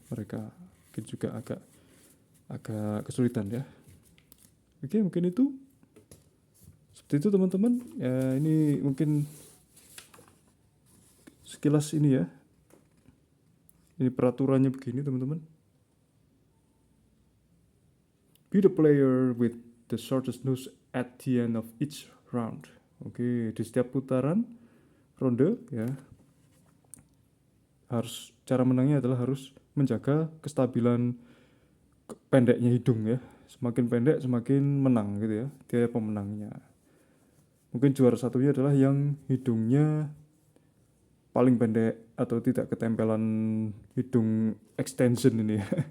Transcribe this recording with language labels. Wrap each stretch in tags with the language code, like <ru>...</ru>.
<id>Mereka mungkin juga agak kesulitan ya. Oke, mungkin itu seperti itu teman-teman ya. Ini mungkin sekilas ini ya, ini peraturannya begini teman-teman.</id> <en>Be the player with the shortest nose at the end of each round.</en> <id>Oke, di setiap putaran ronde ya, harus, cara menangnya adalah harus menjaga kestabilan pendeknya hidung ya. Semakin pendek semakin menang gitu ya, dia pemenangnya. Mungkin juara satunya adalah yang hidungnya paling pendek atau tidak ketempelan hidung extension ini ya.</id>